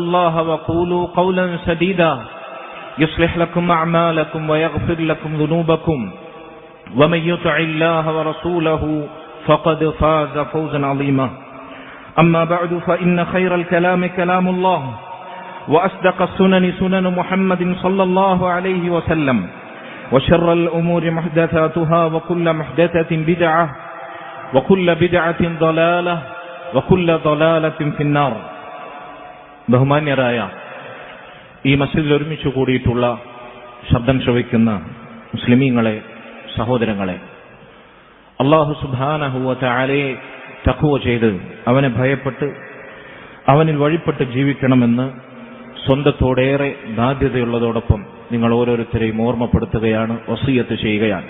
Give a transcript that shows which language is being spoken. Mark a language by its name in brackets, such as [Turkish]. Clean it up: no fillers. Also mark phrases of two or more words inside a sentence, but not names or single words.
[Arabic] الله وقولوا قولا سديدا يصلح لكم أعمالكم ويغفر لكم ذنوبكم ومن يطع الله ورسوله فقد فاز فوزا عظيما أما بعد فإن خير الكلام كلام الله وأصدق السنن سنن محمد صلى الله عليه وسلم وشر الأمور محدثاتها وكل محدثة بدعة وكل بدعة ضلالة وكل ضلالة في النار. [Malayalam] ബഹുമാന്യരായ ഈ മസ്ജിദിൽ ഒരുമിച്ച് കൂടിയിട്ടുള്ള ശബ്ദം ശ്രവിക്കുന്ന മുസ്ലിമീങ്ങളെ, സഹോദരങ്ങളെ, അല്ലാഹു [Arabic] سبحانه وتعالى [Malayalam] തഖ്വ ചെയ്ത് അവനെ ഭയപ്പെട്ട് അവനിൽ വഴിപ്പെട്ട് ജീവിക്കണമെന്ന് സ്വന്തത്തോടേറെ ബാധ്യതയുള്ളതോടൊപ്പം നിങ്ങൾ ഓരോരുത്തരെയും ഓർമ്മപ്പെടുത്തുകയാണ്, വസിയത്ത് ചെയ്യുകയാണ്.